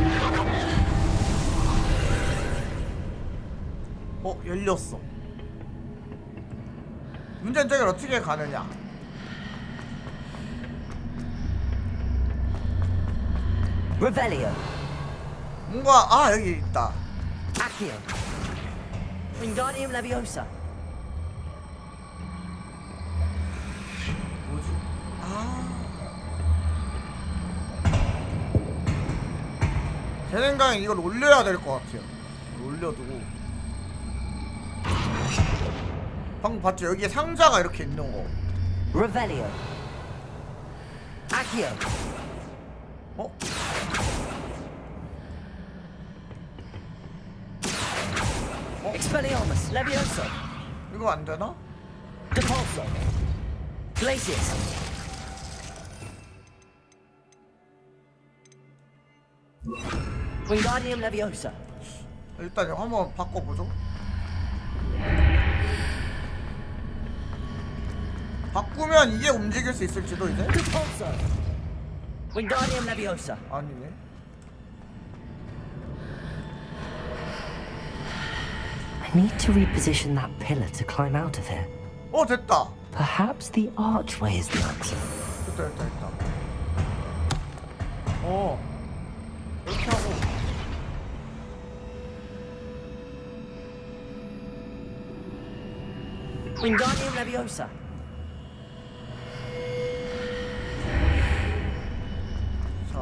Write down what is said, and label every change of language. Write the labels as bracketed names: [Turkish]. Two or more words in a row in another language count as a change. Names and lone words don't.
[Korean] 열렸어. 문제는 저길 어떻게 가느냐. [Latin] Revelio. [Korean] 뭔가 여기 있다. [Latin] Accio. Wingardium Leviosa. [Korean] 뭐지? 제 생각엔 이걸 올려야 될 것 같아요. 올려두고. 방금 봤죠? 여기에 상자가 이렇게 있는 거. [Latin] Revelio. Accio. [Korean] 어? [Latin] Expelliarmus Leviosa. [Korean] 이거 안 되나? [Latin] Depulso. Glacius. Wingardium Leviosa. [Korean] 일단 이거 한번 바꿔보죠. 바꾸면 이게 움직일 수 있을지도 이제? [Latin] Depulso. Wingardium Leviosa. [Korean] 아니네. [English] I need to reposition that pillar to climb out of here. [Korean] 어, 됐다. [English] Perhaps the archway is the answer. [Korean] 됐다. 어. 이렇게 하고. [Latin] Wingardium Leviosa. [Korean] 자.